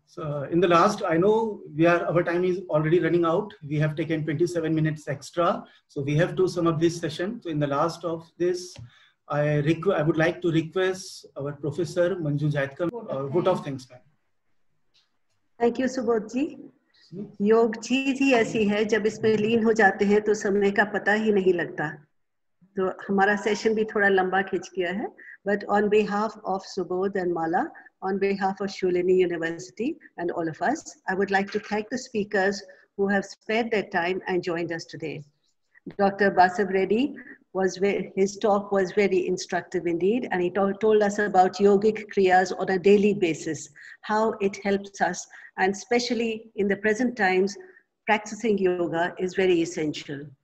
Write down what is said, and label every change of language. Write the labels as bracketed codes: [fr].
[en] So in the last, I know our time is already running out. We have taken 27 minutes extra. So we have to sum up this session. So in the last of this, I would like to request our Professor Manju Jaidkar, vote of thanks, ma'am. Thank you, Subodh ji. [hi] योग चीज ही ऐसी है, जब इसमें लीन हो जाते हैं तो समय का पता ही नहीं लगता. तो हमारा सेशन भी थोड़ा लंबा खिंच गया है, [en] but on behalf of Subodh and Mala, on behalf of Sholini University and all of us, I would like to thank the speakers who have spared their time and joined us today. Dr. Basav Reddy, his talk was very instructive indeed, and he told us about yogic kriyas on a daily basis, how it helps us, and especially in the present times, practicing yoga is very essential.